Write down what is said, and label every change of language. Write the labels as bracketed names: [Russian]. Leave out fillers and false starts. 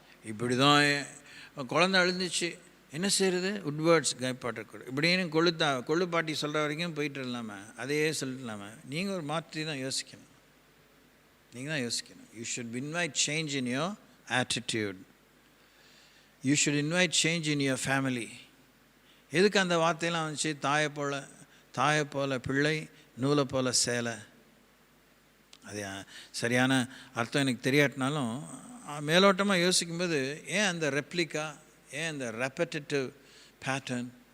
[Tamil] இப்படி தான் குழந்தை அழுந்துச்சு, என்ன செய்கிறது, உட்வேர்ட்ஸ் கைப்பாட்டக்கூடாது இப்படின்னு கொள்ளுப்பாட்டி சொல்கிற வரைக்கும் போயிட்டு இல்லாமல் அதையே சொல்லிட்டு இல்லாமல் நீங்கள் ஒரு மாற்றி தான் யோசிக்கணும். நீங்கள் தான் யோசிக்கணும். [English] You should invite change in your attitude. You should invite change in your family. [Tamil] எதுக்கு அந்த வார்த்தையெல்லாம் வந்துச்சு? தாயை போல பிள்ளை, நூலை போல சேலை. அது சரியான அர்த்தம் எனக்கு தெரியாட்டினாலும் மேலோட்டமாக யோசிக்கும்போது ஏன் அந்த ரெப்ளிகா, ஏன் அந்த ரெப்படேட்டிவ் பேட்டர்ன்?